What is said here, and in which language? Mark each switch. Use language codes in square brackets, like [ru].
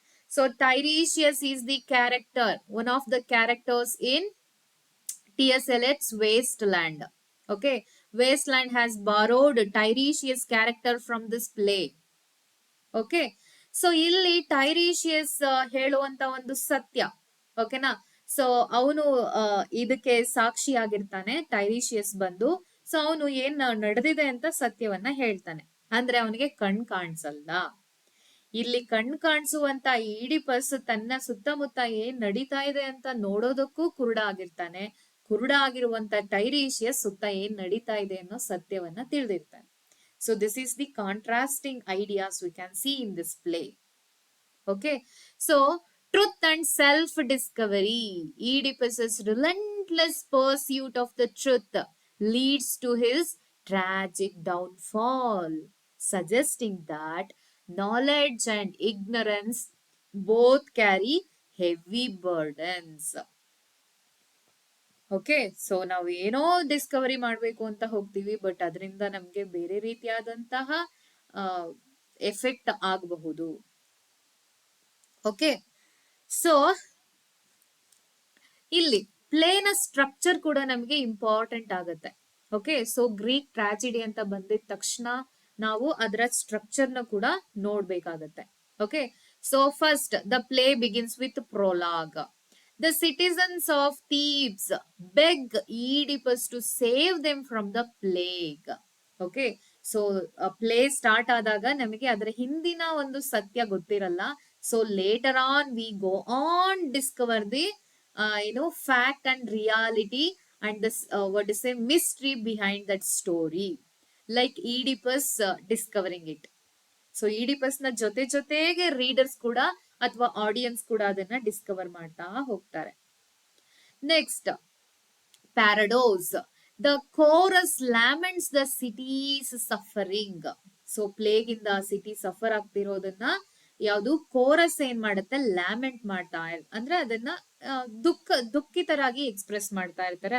[en] So Tiresias is the character, one of the characters in T.S. Eliot's Wasteland. Okay, Wasteland has borrowed Tiresias' character from this play. [kn] Okay, so ಇಲ್ಲಿ ಟೈರೀಶಿಯಸ್ ಹೇಳುವಂತ ಒಂದು ಸತ್ಯ. ಓಕೆನಾ, so ಅವನು ಇದಕ್ಕೆ ಸಾಕ್ಷಿ ಆಗಿರ್ತಾನೆ, ಟೈರೀಶಿಯಸ್ ಬಂದು. ಸೊ ಅವನು ಏನ್ ನಡೆದಿದೆ ಅಂತ ಸತ್ಯವನ್ನ ಹೇಳ್ತಾನೆ. ಅಂದ್ರೆ ಅವನಿಗೆ ಕಣ್ ಕಾಣಿಸಲ್ಲ. ಇಲ್ಲಿ ಕಣ್ ಕಾಣಿಸುವಂತ ಈಡಿಪಸ್ ತನ್ನ ಸುತ್ತಮುತ್ತ ಏನ್ ನಡೀತಾ ಇದೆ ಅಂತ ನೋಡೋದಕ್ಕೂ ಕುರುಡ ಆಗಿರ್ತಾನೆ. ಕುರುಡ ಆಗಿರುವಂತ ಟೈರೀಶಿಯಸ್ ಸುತ್ತ ಏನ್ ನಡೀತಾ ಇದೆ ಅನ್ನೋ ಸತ್ಯವನ್ನ ತಿಳಿದಿರ್ತಾನೆ. [en] So this is the contrasting ideas we can see in this play. Okay, so truth and self-discovery. Oedipus's relentless pursuit of the truth leads to his tragic downfall, suggesting that knowledge and ignorance both carry heavy burdens. [kn] Okay, so ನಾವು ಏನೋ Discovery ಮಾಡ್ಬೇಕು ಅಂತ ಹೋಗ್ತೀವಿ, but ಅದರಿಂದ ನಮ್ಗೆ ಬೇರೆ ರೀತಿಯಾದಂತಹ effect ಆಗಬಹುದು. ಓಕೆ, ಸೊ ಇಲ್ಲಿ ಪ್ಲೇನ ಸ್ಟ್ರಕ್ಚರ್ ಕೂಡ ನಮ್ಗೆ ಇಂಪಾರ್ಟೆಂಟ್ ಆಗುತ್ತೆ. ಓಕೆ, ಸೊ ಗ್ರೀಕ್ ಟ್ರಾಜಿಡಿ ಅಂತ ಬಂದಿದ ತಕ್ಷಣ ನಾವು ಅದರ ಸ್ಟ್ರಕ್ಚರ್ ನ ಕೂಡ ನೋಡ್ಬೇಕಾಗತ್ತೆ. [en] Okay, so first the play begins with prologue. The citizens of Thebes beg Oedipus to save them from the plague. Okay, so play start [kn] ಆದಾಗ ನಮಗೆ ಅದರ ಹಿಂದಿನ ಒಂದು ಸತ್ಯ ಗೊತ್ತಿರಲ್ಲ. [en] So later on we go on discover the fact and reality and this what is a mystery behind that story, like Oedipus discovering it. [kn] So Oedipus ನ ಜೊತೆಗೆ readers ಕೂಡ ಅಥವಾ ಆಡಿಯನ್ಸ್ ಕೂಡ ಅದನ್ನ ಡಿಸ್ಕವರ್ ಮಾಡ್ತಾ ಹೋಗ್ತಾರೆ. [en] Next, parodos. The chorus laments the city's suffering. [kn] So plague ಇಂದ city suffer ಆಗ್ತಿರೋದನ್ನ ಯಾವುದು ಕೋರಸ್ ಏನ್ ಮಾಡುತ್ತೆ, ಲ್ಯಾಮೆಂಟ್ ಮಾಡ್ತಾ ಅಂದ್ರೆ ಅದನ್ನ ದುಃಖಿತರಾಗಿ ಎಕ್ಸ್ಪ್ರೆಸ್ ಮಾಡ್ತಾ ಇರ್ತಾರೆ.